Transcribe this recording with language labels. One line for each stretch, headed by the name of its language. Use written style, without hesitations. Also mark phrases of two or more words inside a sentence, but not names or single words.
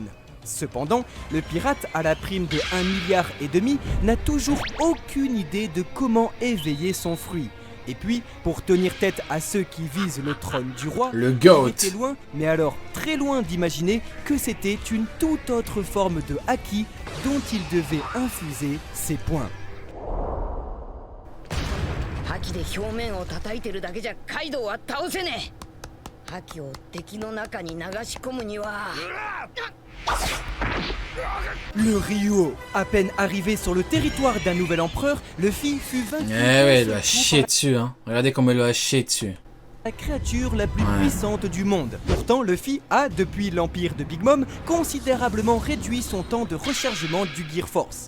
French: Cependant, le pirate à la prime de 1,5 milliard n'a toujours aucune idée de comment éveiller son fruit. Et puis, pour tenir tête à ceux qui visent le trône du roi, le GOAT, il était loin, mais alors très loin d'imaginer que c'était une toute autre forme de haki dont il devait infuser ses points.
Japanese: 覇気で表面を叩いてるだけじゃカイドウは倒せねえ。覇気を敵の中に流し込むには。
French: Le Ryuo, à peine arrivé sur le territoire d'un nouvel empereur, Luffy fut vaincu. Eh ouais, il lui a chié dessus, hein. Regardez comment il lui a chié dessus. La créature la plus puissante du monde. Pourtant, Luffy a, depuis l'empire de Big Mom, considérablement réduit son temps de rechargement du Gear Force.